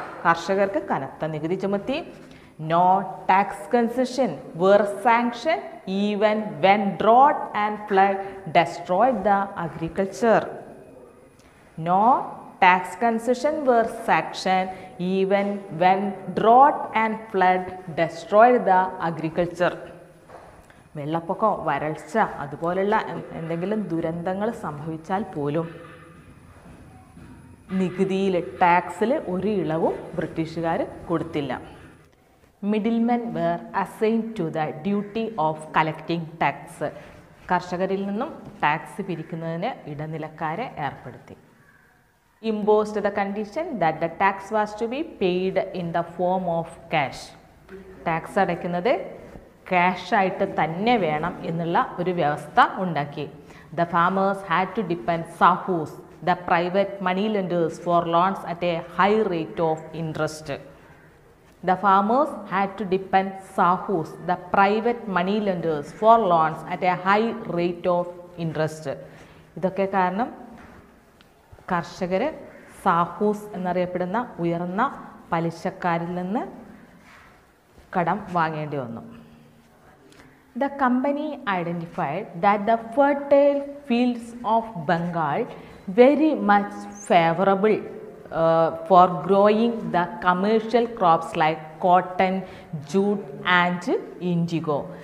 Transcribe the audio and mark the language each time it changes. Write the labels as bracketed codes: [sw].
[ml] കർഷകർക്ക് കനത്ത നികുതി ചുമത്തി. [en] No tax concession were sanctioned even when drought and flood destroyed the agriculture. No tax concession were sanctioned even when drought and flood destroyed the agriculture. [ml] വെള്ളപ്പൊക്കം, വരൾച്ച അതുപോലുള്ള എന്തെങ്കിലും ദുരന്തങ്ങൾ സംഭവിച്ചാൽ പോലും നികുതിയിൽ, ടാക്സിൽ ഒരു ഇളവും ബ്രിട്ടീഷുകാർ കൊടുത്തില്ല. [en] Middlemen were assign to the duty of collecting tax. [ml] കർഷകരിൽ നിന്നും ടാക്സ് പിരിക്കുന്നതിന് ഇടനിലക്കാരെ ഏർപ്പെടുത്തി. [en] Imposed the condition that the tax was to be paid in the form of cash. [ml] Tax അടയ്ക്കുന്നത് ക്യാഷായിട്ട് തന്നെ വേണം എന്നുള്ള ഒരു വ്യവസ്ഥ ഉണ്ടാക്കി. [en] The farmers had to depend sahus the private money lenders for loans at a high rate of interest. The farmers had to depend sahus, the private money lenders, for loans at a high rate of interest. [ml] ഇതൊക്കെ കാരണം കർഷകർ സാഹൂസ് എന്നറിയപ്പെടുന്ന ഉയർന്ന പലിശക്കാരിൽ നിന്ന് കടം വാങ്ങേണ്ടി വന്നു. [en] The company identified that the fertile fields of Bengal very much favorable for growing the commercial crops like cotton, jute and indigo.